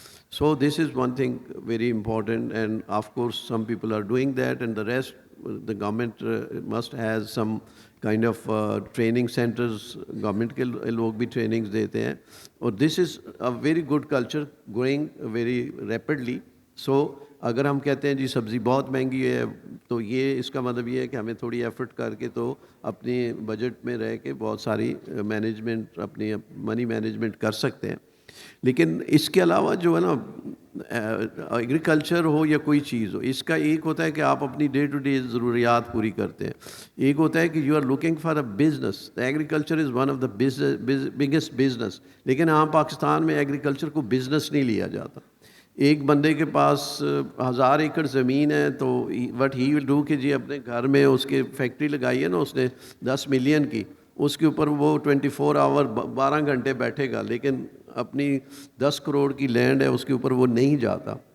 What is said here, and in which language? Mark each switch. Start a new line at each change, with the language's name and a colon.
English: So this is one thing very important, and of course some people are doing that, and the rest the government must have some kind of training centers.
Urdu: Government ke log bhi trainings dete hain,
English: or this is a very good culture growing very rapidly.
Urdu: So اگر ہم کہتے ہیں جی سبزی بہت مہنگی ہے تو یہ اس کا مطلب یہ ہے کہ ہمیں تھوڑی ایفرٹ کر کے تو اپنی بجٹ میں رہ کے بہت ساری مینجمنٹ اپنی منی مینجمنٹ کر سکتے ہیں. لیکن اس کے علاوہ جو ہے نا ایگریکلچر ہو یا کوئی چیز ہو, اس کا ایک ہوتا ہے کہ آپ اپنی ڈے ٹو ڈے ضروریات پوری کرتے ہیں, ایک ہوتا ہے کہ
English: You are looking for a business. Agriculture is one of the biggest business,
Urdu: لیکن ہاں پاکستان میں ایگریکلچر کو بزنس نہیں لیا جاتا. ایک بندے کے پاس 1000 ایکڑ زمین ہے تو
English: what he will do
Urdu: کہ جی اپنے گھر میں اس کے فیکٹری لگائی ہے نا اس نے 10 ملین کی, اس کے اوپر وہ 24 آور 12 گھنٹے بیٹھے گا, لیکن اپنی 10 کروڑ کی لینڈ ہے اس کے اوپر وہ نہیں جاتا.